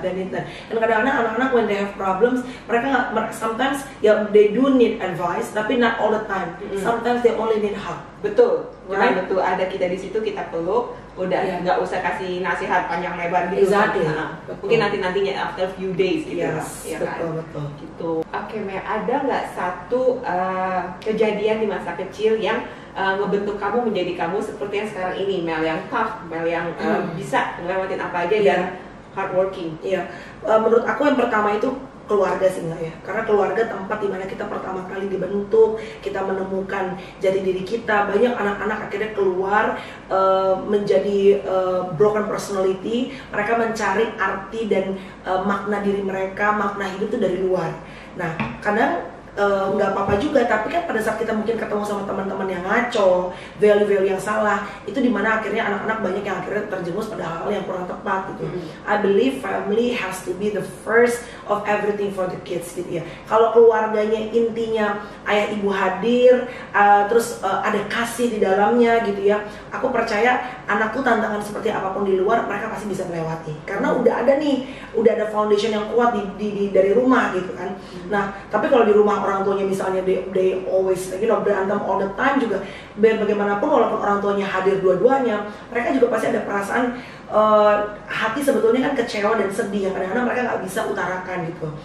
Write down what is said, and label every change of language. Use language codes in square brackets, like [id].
[id] Dan kadang-kadang anak-anak [en] when they have problems, [id] mereka [en] sometimes they do need advice, [id] tapi [en] not all the time. Sometimes they only need hug. [id] Betul. Betul. Ada kita di situ, kita peluk, udah nggak usah kasih nasihat panjang lebar gitu. [en] Exactly. [id] Mungkin nantinya [en] after few days [id] gitu. [en] Yes, [id] ya betul. Kan? Gitu. Oke, Mel, ada nggak satu kejadian di masa kecil yang ngebentuk kamu menjadi kamu seperti yang sekarang ini, Mel yang tough, Mel yang bisa ngelewatin apa aja dan hardworking? Menurut aku yang pertama itu keluarga sih nggak ya, karena keluarga tempat dimana kita pertama kali dibentuk, kita menemukan jati diri kita. Banyak anak-anak akhirnya keluar menjadi broken personality, mereka mencari arti dan makna diri mereka, makna hidup itu dari luar. Nah kadang nggak apa-apa juga, tapi kan pada saat kita mungkin ketemu sama teman-teman yang ngaco, value-value yang salah, itu dimana akhirnya anak-anak banyak yang akhirnya terjerumus pada hal-hal yang kurang tepat gitu. [en] I believe family has to be the first of everything for the kids [id] gitu ya. Kalau keluarganya intinya ayah ibu hadir, terus ada kasih di dalamnya gitu ya, aku percaya anakku tantangan seperti apapun di luar mereka pasti bisa melewati, karena udah ada foundation yang kuat dari rumah gitu kan. Nah tapi kalau di rumah orang tuanya misalnya [en] they always [id] berantem [en] all the time [id] juga, bagaimanapun walaupun orang tuanya hadir dua-duanya, mereka juga pasti ada perasaan hati sebetulnya kan kecewa dan sedih yang kadang-kadang mereka nggak bisa utarakan gitu.